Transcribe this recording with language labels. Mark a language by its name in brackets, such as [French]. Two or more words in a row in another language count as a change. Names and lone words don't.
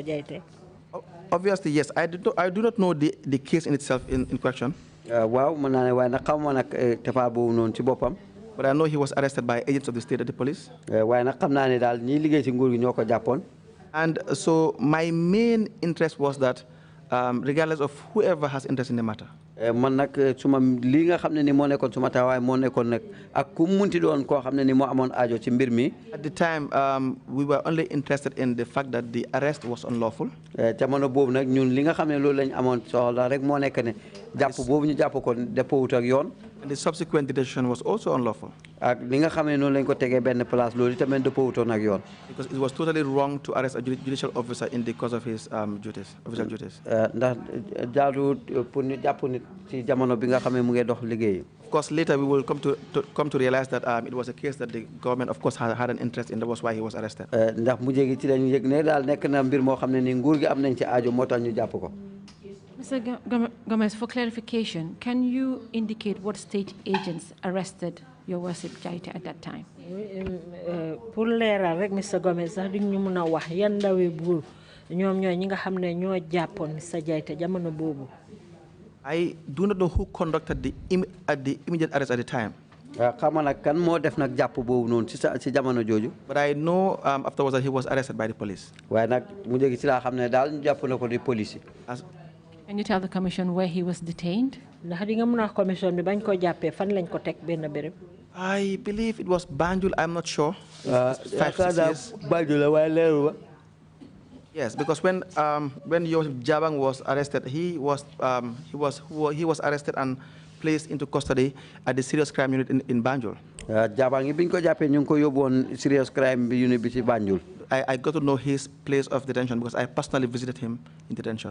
[English] Jaite. Obviously, yes. I do not know the case in itself in question. [Wolof] waaw mën naa ne waaye nag xaw ma nag tefa boobu noonu ci boppam. [English] But I know he was arrested by agents of the state at the police. And so my main interest was that regardless of whoever has interest in the matter, [Wolof] man nag suma li nga xam ne ni moo nekkoon suma taxawaay moo nekkoon nag ak ku munti doon koo xam ne ni moo amoon aajo ci mbir mi. [English] At the time, we were only interested in the fact that the arrest was unlawful. [Wolof] jamono boobu nag ñun li nga xam ne loolu lañ amoon soxla rek moo nekk ne jàpp boobu ñu jàpp ko dëppoowut ak yoon. [English] And the subsequent detention was also unlawful. [Wolof] ak li nga xam ne noonu lañ ko tegee benn place loolu tamit dëppoowutoon ak yoon. [English] Because it was totally wrong to arrest a judicial officer in the course of his duties, official duties. [Wolof] ndax jaaduwut pour ñu jàpp nit ci jamono bi nga xam ne mu ngi dox liggéey. [English] Of course, later we will come to realize that it was a case that the government, of course, had an interest in. That was why he was arrested. [Wolof] ndax mu jéegi ci lañu yëg ne daal nekk na mbir moo xam ne ni nguur gi am nañ ci aajo moo tax ñu jàpp ko. [English] Mr. Gomez, for clarification, can you indicate what state agents arrested your worship Jaita at that time? [Wolof] Pour leeral rek Mr. Gomez sax di ñu mën a wax yan ndawi buur ñoom ñooy ñi nga xam ne ñoo jàppoon Mr. Jaita jamono boobu. [English] I do not know who conducted the immediate arrest at the time. [Wolof] xam nga nag kan moo def nag jàpp boobu noonu ci jamono jooju. [English] But I know afterwards that he was arrested by the police. [Wolof] waaye nag mu jéegi ci laa xam ne daal ñu jàpp na ko di police. [English] Can you tell the commission where he was detained? [Wolof] ndax di nga mën a commission bi bañ ko jàppee fan lañ ko teg benn béréb. [English] I believe it was Banjul. I'm not sure. 5-6 years. [Wolof] Banjul waaye leeru ba. [English] Yes, because when Joseph Jabang was arrested, he was arrested and placed into custody at the serious crime unit in Banjul. [Wolof] Jabang yi biñ ko jàppee ñu ngi ko yóbbu woon [English] serious crime unit [Wolof] bi ci Banjul. [English] I got to know his place of detention because I personally visited him in detention.